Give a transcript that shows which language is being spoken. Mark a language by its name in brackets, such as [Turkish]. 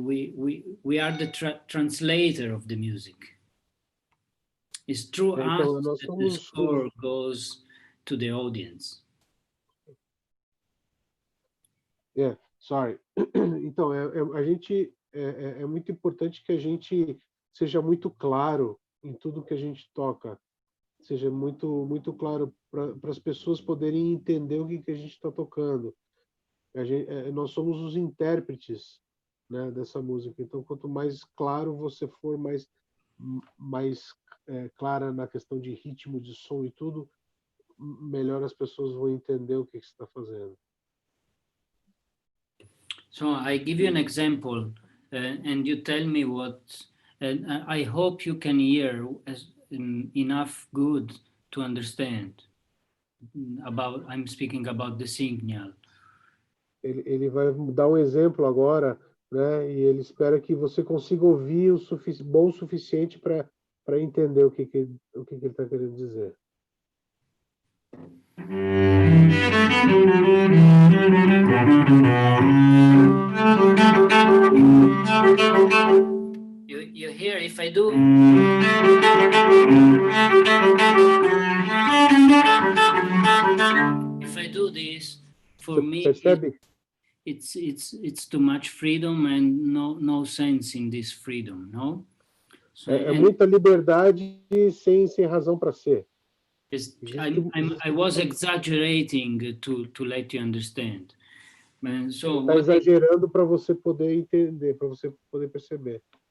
[English] We are the translator of the music. It's through us that the score goes to the audience. Yeah, sorry. [Portuguese] Então, a gente é muito importante que a gente seja muito claro em tudo que a gente toca, seja muito claro para as pessoas poderem entender o que a gente está tocando. Nós somos os intérpretes, né, dessa música. Então, quanto mais claro você for, mais clara na questão de ritmo, de som e tudo, melhor as pessoas vão entender o que você está fazendo. [English] So I give you an example, and you tell me what. And I hope you can hear enough good to understand about. I'm speaking about the signal. [Portuguese] Ele vai dar um exemplo agora, né? E ele espera que você consiga ouvir bom o suficiente para entender o que ele está querendo dizer. [English] You hear if I do. If I do this, for me, [Portuguese] percebe? [English] It's too much freedom and no sense in this freedom, no? So, [Portuguese] muita liberdade sem razão para ser. [English] I was exaggerating to let you understand. So [Portuguese] está exagerando para você poder entender, para você poder perceber.